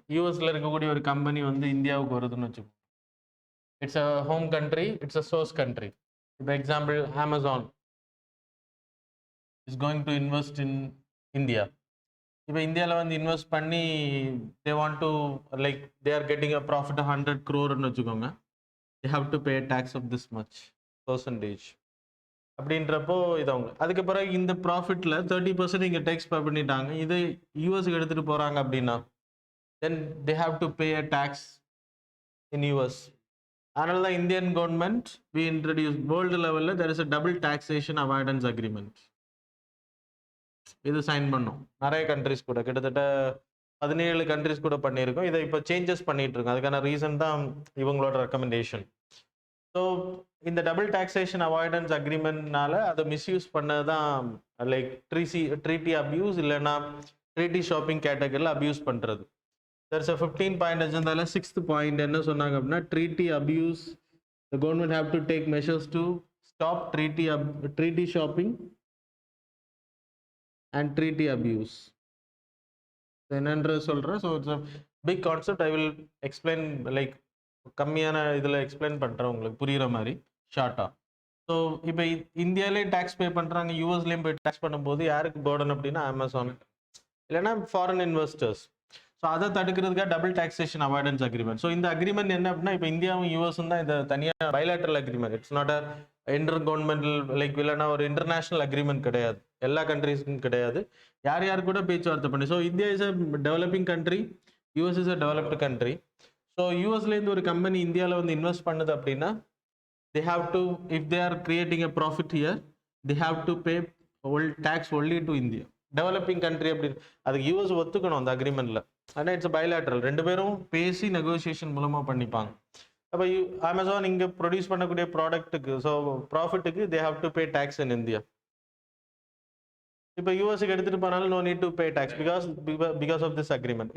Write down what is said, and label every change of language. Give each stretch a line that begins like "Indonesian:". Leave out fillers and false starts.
Tamil: யூஎஸ்ல இருக்கக்கூடிய ஒரு கம்பெனி வந்து இந்தியாவுக்கு வருதுன்னு வச்சுக்கோங்க.
English: It's a home country, it's a source country. For example, Amazon is going to invest in India. If India
Tamil: வந்து இன்வெஸ்ட் பண்ணி
English: they want to, like they are getting a profit of 100 crore ன்னு வச்சுக்கோங்க, they have to pay a tax of this much percentage
Tamil: அப்படின்றப்போ இது அவங்க. அதுக்கு பிறகு இந்த ப்ராஃபிட்ல 30% இங்கே டேக்ஸ் பே பண்ணிட்டாங்க. இது யூஎஸ்க்கு எடுத்துட்டு போறாங்க அப்படின்னா,
English: then they have to pay a tax in US.
Tamil: அதனால தான் Indian government we introduce world லெவலில்
English: There is a double taxation avoidance agreement.
Tamil: இது சைன் பண்ணோம் நிறைய கண்ட்ரிஸ் கூட, கிட்டத்தட்ட 17 கண்ட்ரிஸ் கூட பண்ணியிருக்கோம். இதை இப்போ சேஞ்சஸ் பண்ணிட்டு இருக்கோம். அதுக்கான ரீசன் தான் இவங்களோட ரெக்கமெண்டேஷன். ஸோ இந்த டபுள் டாக்ஸேஷன் அவாய்டன்ஸ் அக்ரிமெண்ட்னால அதை மிஸ்யூஸ் பண்ணது தான் லைக் ட்ரீட்டி அபியூஸ், இல்லைன்னா ட்ரீட்டி ஷாப்பிங் கேட்டகரியில் அபியூஸ் பண்ணுறது.
English: There's a 15 point agenda. 6th point
Tamil: என்ன சொன்னாங்க அப்படின்னா,
English: treaty abuse. The government have to take measures to stop treaty shopping and treaty abuse.
Tamil: என்னன்ற சொல்றேன்.
English: So it's a big concept. I will explain like
Tamil: கம்மியான இதில் explain பண்ணுறேன் உங்களுக்கு புரிகிற மாதிரி ஷார்ட்டாக. ஸோ இப்போ இந்தியாவிலே டேக்ஸ் பே பண்ணுறாங்க, யூஎஸ்லேயும் போய் டேக்ஸ் பண்ணும்போது யாருக்கு பர்டன் அப்படின்னா அமேசான், இல்லைன்னா ஃபாரின் இன்வெஸ்டர்ஸ். ஸோ அதை தடுக்கிறதுக்காக double taxation avoidance agreement. So இந்த அக்ரிமெண்ட் என்ன அப்படின்னா, இப்போ இந்தியாவும் யூஎஸும் தான் இதை தனியாக bilateral agreement.
English: it's not a intergovernmental like,
Tamil: இல்லைன்னா ஒரு இன்டர்நேஷனல் அக்ரிமெண்ட் கிடையாது, எல்லா கண்ட்ரீஸுக்கும் கிடையாது. யார் யார் கூட பேச்சுவார்த்தை பண்ணி. So
English: India is a developing country, US is a developed country.
Tamil: So யூஎஸ்லேருந்து ஒரு கம்பெனி இந்தியாவில் வந்து இன்வெஸ்ட் பண்ணுது அப்படின்னா,
English: they have to, if they are creating a profit here, they have to pay tax only to India.
Tamil: Developing country அப்படின்னு அதுக்கு US ஒத்துக்கணும் அந்த அக்ரிமெண்ட்ல. ஆனால் இட்ஸ் பைலேட்டரல், ரெண்டு பேரும் பேசி நெகோசியேஷன் மூலமாக பண்ணிப்பாங்க. அப்போ அமேசான் இங்கே ப்ரொடியூஸ் பண்ணக்கூடிய ப்ராடக்ட்டுக்கு, so ப்ராஃபிட்டுக்கு
English: They have to pay tax in India.
Tamil: இப்போ யூஎஸ்க்கு எடுத்துகிட்டு போனாலும்
English: No need to pay tax because of this agreement.